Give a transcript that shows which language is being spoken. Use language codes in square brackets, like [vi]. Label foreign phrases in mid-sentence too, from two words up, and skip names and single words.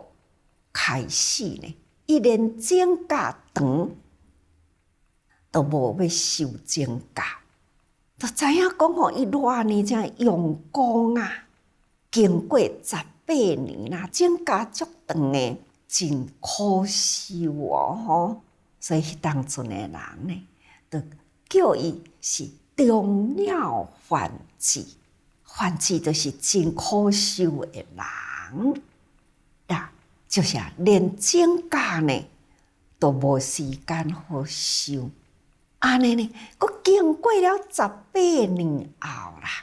[nan] 开始呢，伊连指甲长都无要修指甲，就知影讲吼，伊偌年才用功啊，经过18年啦，指甲足长诶，真可惜吼。所以迄当阵诶人呢，就叫伊是中鸟凡子，凡子就是真可惜诶人啦。就是连指甲呢都无时间好修，安尼呢，佮经过了18年后啦，